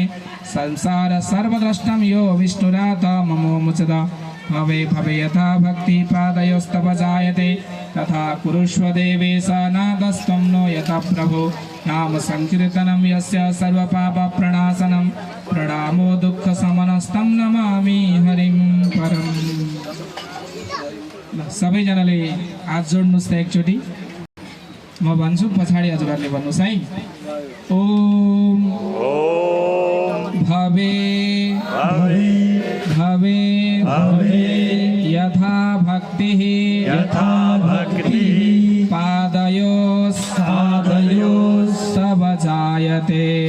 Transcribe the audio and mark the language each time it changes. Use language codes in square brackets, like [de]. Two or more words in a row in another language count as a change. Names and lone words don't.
[sa] संसार सर्वद्रष्टं यो विष्णुराता ममो मुचदा भवे भवे यथा भक्तिपादयोस्तव जायते तथा कुरुष्व देवेश नादस्त्वं नो यथा प्रभो नाम संकीर्तनं यस्य सर्वपापप्रणाशनं प्रणामो दुःखशमनस्तं नमामि हरिं परम् [ne] सबैजनाले हात जोड्नुस् त एकचोटि म भन्छु पछाडि हजुरहरूले भन्नुस् है [sa] ओम भवे भवे भवे यथा भक्तिः पादयोस् तव जायते